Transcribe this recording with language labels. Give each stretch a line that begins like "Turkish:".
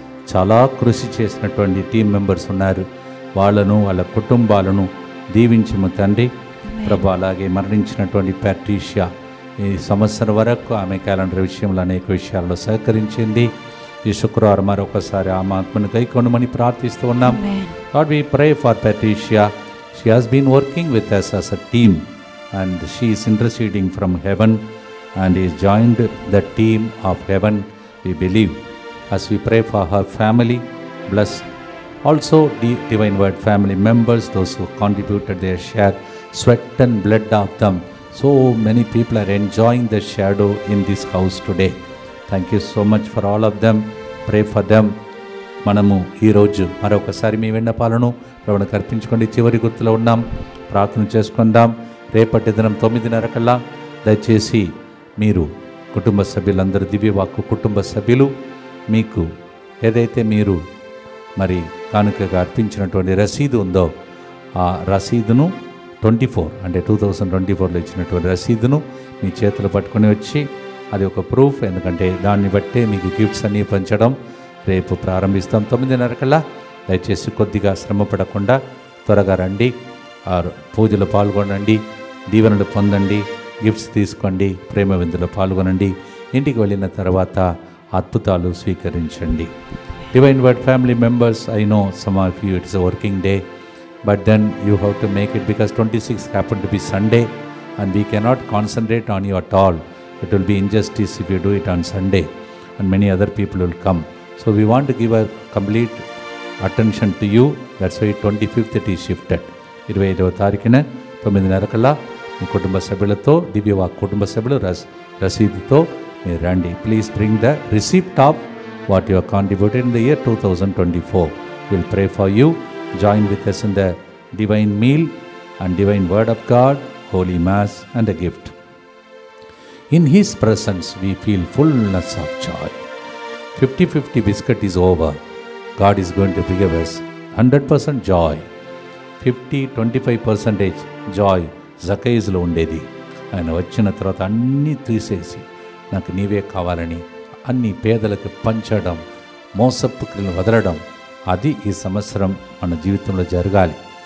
Telugu: చాలా కృషి చేసినటువంటి టీం మెంబర్స్ ఉన్నారు. వాళ్ళను, వాళ్ళ కుటుంబాలను దీవించము తండ్రి ప్రభు. అలాగే మరణించినటువంటి ప్యాట్రిషియా ఈ సంవత్సరం వరకు ఆమె క్యాలెండర్ విషయంలో అనేక విషయాల్లో సహకరించింది. ఈ శుక్రవారం మరొకసారి ఆమె ఆత్మను గైకొనమని ప్రార్థిస్తూ ఉన్నాం.
English: God we pray for Patricia. She has been working with us as a team and she is interceding from heaven and is joined the team of heaven, we believe. As we pray for her family, Bless also the Divine Word family members, those who contributed their share, sweat and blood of them. So many people are enjoying the shadow in this house today. Thank you so much for all of them. Pray for them.
Telugu: మనము ఈరోజు మరొకసారి మీ విన్నపాలను ప్రభువుకు అర్పించుకోండి. చివరి గుర్తులో ఉన్నాం, ప్రార్థన చేసుకుందాం. రేపటి దినం 9:30 కల్లా దయచేసి మీరు కుటుంబ సభ్యులందరూ, దివ్యవాక్కు కుటుంబ సభ్యులు, మీకు ఏదైతే మీరు మరి కానుకగా అర్పించినటువంటి రసీదు ఉందో ఆ రసీదును 2024లో ఇచ్చినటువంటి రసీదును మీ చేతులు పట్టుకొని వచ్చి, అది ఒక ప్రూఫ్, ఎందుకంటే దాన్ని బట్టే మీకు గిఫ్ట్స్ అన్నీ పంచడం రేపు ప్రారంభిస్తాం 9:30 కల్లా. దయచేసి కొద్దిగా శ్రమ పడకుండా త్వరగా రండి, ఆ పూజలో పాల్గొనండి, దీవెనలు పొందండి, గిఫ్ట్స్ తీసుకోండి, ప్రేమ విందులో పాల్గొనండి. ఇంటికి వెళ్ళిన తర్వాత అద్భుతాలు స్వీకరించండి.
English: Divine Word family members, I know some of you it's a working day, but then you have to make it because 26th happened to be Sunday and we cannot concentrate on you at all. It will be injustice if you do it on Sunday and many other people will come. So we want to give a complete attention to you. That's why 25th it is shifted.
Telugu: 25వ తారీఖున 9:30 కల్లా మీ కుటుంబ సభ్యులతో, దివ్యవాక్ కుటుంబ సభ్యులు రసీదుతో మీరు రండి.
English: Please bring the receipt of what you have contributed in the year 2024. We will pray for you. Join with us in the divine meal and divine word of God, holy mass and a gift. In his presence we feel fullness of joy. 50-50 biscuit is over. God is going to give us 100% joy. 50-25% joy
Telugu: జకైజ్లో ఉండేది. ఆయన వచ్చిన తర్వాత అన్నీ తీసేసి నాకు నీవే కావాలని అన్ని పేదలకు పంచడం, మోసపు క్రియలను వదలడం, అది ఈ సంవత్సరం మన జీవితంలో జరగాలి.